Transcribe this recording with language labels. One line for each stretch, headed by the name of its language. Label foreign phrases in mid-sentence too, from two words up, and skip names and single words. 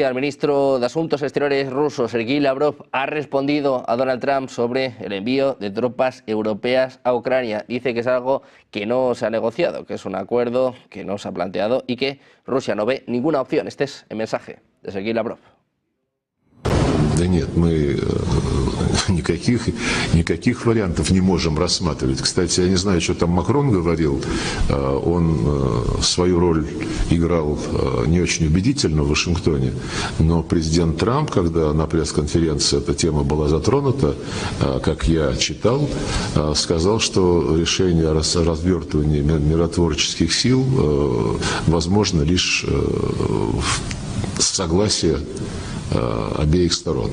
Spanish: El ministro de Asuntos Exteriores ruso, Sergei Lavrov, ha respondido a Donald Trump sobre el envío de tropas europeas a Ucrania. Dice que es algo que no se ha negociado, que es un acuerdo que no se ha planteado y que Rusia no ve ninguna opción. Este es el mensaje de Sergei Lavrov.
Russian: Да нет, мы никаких вариантов не можем рассматривать. Кстати, я не знаю, что там Макрон говорил. Он свою роль играл не очень убедительно в Вашингтоне. Но президент Трамп, когда на пресс-конференции эта тема была затронута, как я читал, сказал, что решение о развертывании миротворческих сил возможно лишь с согласия обеих сторон.